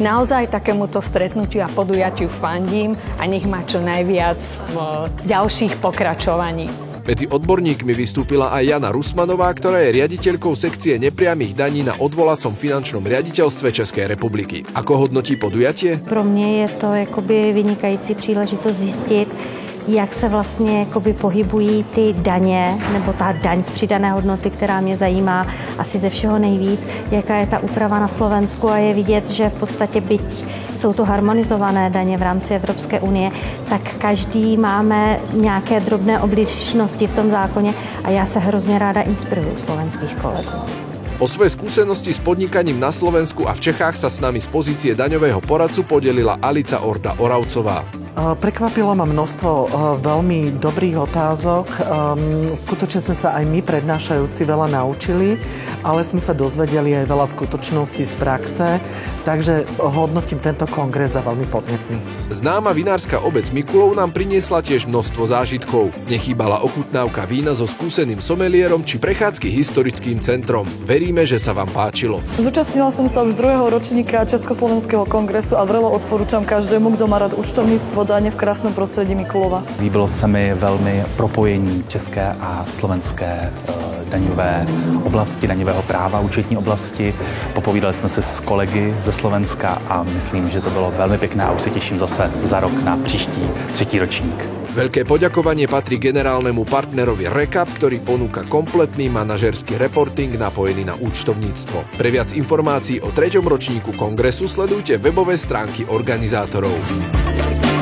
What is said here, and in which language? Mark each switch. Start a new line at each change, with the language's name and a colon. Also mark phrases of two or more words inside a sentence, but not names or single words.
Slovak: Naozaj takémuto stretnutiu a podujatiu fandím a nech má čo najviac v ďalších pokračovaní. Medzi odborníkmi vystúpila aj Jana Rusmanová, ktorá je riaditeľkou sekcie nepriamých daní na odvolacom finančnom riaditeľstve Českej republiky. Ako hodnotí podujatie?
Czech: Pro mě je to vynikající příležitost zjistit, jak se vlastně pohybují ty daně, nebo ta daň z přidané hodnoty, která mě zajímá asi ze všeho nejvíc, jaká je ta úprava na Slovensku, a je vidět, že v podstatě byť jsou to harmonizované daně v rámci Evropské unie, tak každý máme nějaké drobné odlišnosti v tom zákoně a já se hrozně ráda inspiruju slovenských kolegů.
Slovak: O svoje skúsenosti s podnikaním na Slovensku a v Čechách sa s nami z pozície daňového poradcu podelila Alica Orda Oravcová. Prekvapilo ma množstvo veľmi dobrých otázok. Skutočne sme sa aj my prednášajúci veľa naučili, ale sme sa dozvedeli aj veľa skutočností z praxe, takže hodnotím tento kongres za veľmi podnetný. Známa vinárska obec Mikulov nám priniesla tiež množstvo zážitkov. Nechýbala ochutnávka vína so skúseným somelierom či prechádzky historickým centrom. Veríme, že sa vám páčilo. Zúčastnila som sa už 2. ročníka Československého kongresu a vrelo odporúčam každému, kto má rád účtovníctvo,
Czech: daně v krásném prostředí Mikulova. Líbilo se mi velmi propojení české a slovenské daňové oblasti, daňového práva, účetní oblasti. Popovídali jsme se s kolegy ze Slovenska a myslím, že to bylo velmi pěkné a už se těším zase za rok na příští 3. ročník.
Slovak: Veľké poďakovanie patrí generálnemu partnerovi Recap, ktorý ponúka kompletný manažerský reporting napojený na účtovníctvo. Pre viac informácií o 3. ročníku kongresu sledujte webové stránky organizátorov.